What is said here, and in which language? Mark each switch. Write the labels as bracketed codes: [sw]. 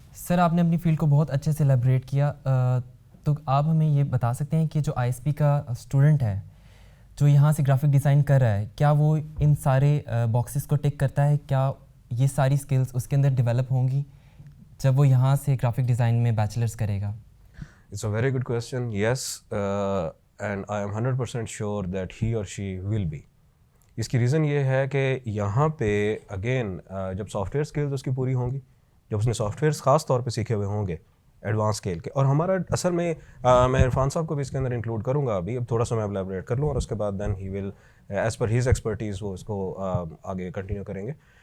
[ur] سر آپ نے اپنی فیلڈ کو بہت اچھے سے ایلیبریٹ کیا, تو آپ ہمیں یہ بتا سکتے ہیں کہ جو آئی ایس پی کا اسٹوڈنٹ ہے جو یہاں سے گرافک ڈیزائن کر رہا ہے, کیا وہ ان سارے باکسز کو ٹک کرتا ہے؟ کیا یہ ساری اسکلس اس کے اندر ڈیولپ ہوں گی جب وہ یہاں سے گرافک ڈیزائن میں بیچلرس کرے گا؟ [en] It's a very good question. Yes, and I am 100% sure that he or she will be. [ur] اس کی ریزن یہ ہے کہ یہاں پہ اگین جب سافٹ ویئر اسکلز اس کی پوری ہوں گی, جب اس نے سافٹ ویئرس خاص طور پہ سیکھے ہوئے ہوں گے ایڈوانس اسکیل کے, اور ہمارا اصل میں میں عرفان صاحب کو بھی اس کے اندر انکلوڈ کروں گا ابھی, اب تھوڑا سا میں الیبریٹ کر لوں اور اس کے بعد [en] then he will as per his expertise [ur] وہ اس کو آگے کنٹینیو کریں گے.